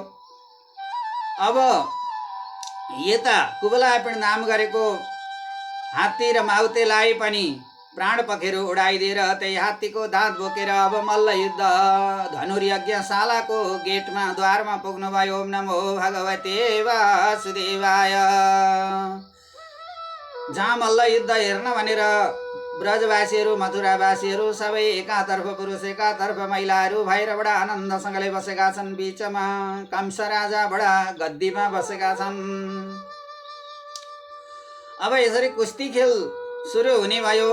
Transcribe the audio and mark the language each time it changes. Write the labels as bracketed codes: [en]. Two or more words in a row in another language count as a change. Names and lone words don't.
[ne] अब यता कुबलापीड नाम गरेको हात्ती र माउतेलाई पनि प्राण पखेरु उडाइदिएर त्यही हात्तीको दाँत बोकेर अब मल्ल युद्ध धनुर्यज्ञशालाको गेटमा द्वारमा पुग्नुभयो। [sa] ओम नमो भगवते वासुदेवाय। [ne] जहाँ मल्ल युद्ध हेर्न भनेर ब्रजवासीहरू मथुरावासीहरू सबै एकातर्फ पुरुष एकातर्फ महिलाहरू भएर बडा आनन्दसँगले बसेका छन्। बीचमा कंस राजा बडा गद्दीमा बसेका छन्। अब यसरी कुस्ती खेल सुरु हुने भयो।